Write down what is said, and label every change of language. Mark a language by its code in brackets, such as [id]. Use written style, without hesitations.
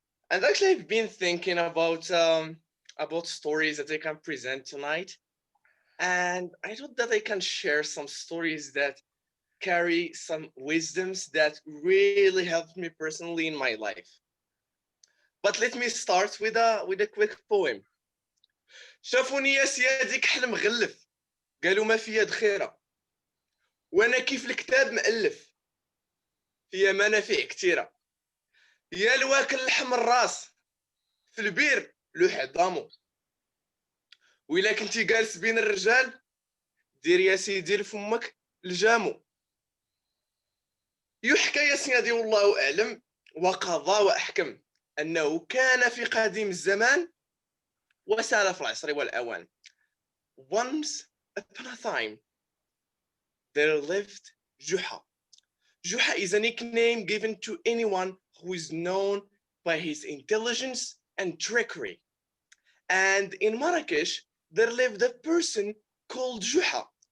[en] And actually, I've been thinking about stories that I can present tonight. And I thought that I can share some stories that carry some wisdoms that really helped me personally in my life. But let me start with a quick poem. [ar] شافوني يا سيادي كحل مغلف، قالوا ما فيا دخيرة، وانا كيف الكتاب مألف، فيا منافع كتيرة، يا الواكل لحم الراس، في البير لو حضامو، وإلا كنتي جالس بين الرجال دير يا سيدي لفمك الجامو. يحكى يا سيدي والله أعلم وقضى وأحكم أنه كان في قديم الزمان وسال في العصر والأوان. [en] Once upon a time there lived jouha. Jouha is a nickname given to anyone who is known by his intelligence and trickery. And in Marrakesh, there lived a person called Jouha.